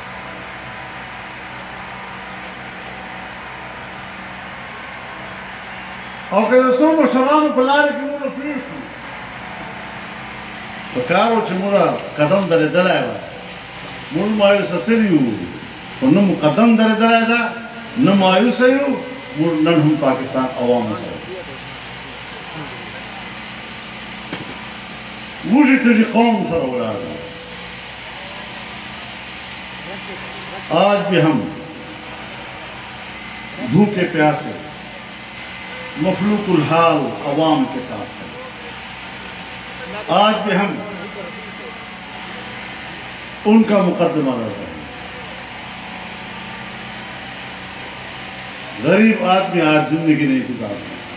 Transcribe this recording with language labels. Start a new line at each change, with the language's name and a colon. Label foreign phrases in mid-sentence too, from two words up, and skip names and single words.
Pashto: او که یو څو مشرانو په لارې کې موږ پرېږدو پکار و چې موږ قدم درېدلی وه موږ مایوسه سوي وو خو نه مو قدم درېدلی ده نه مایوسه یو موږ نن هم پاکستان عوامو سره وږي تږي قوم سره ولاړ ده
Urdu: آج بھی ہم بھوکے پیاسے مفلوق الحال عوام کے ساتھ ہیں آج بھی ہم ان کا مقدمہ لڑ رہے ہیں غریب آدمی آج زندگی نہیں گزارتا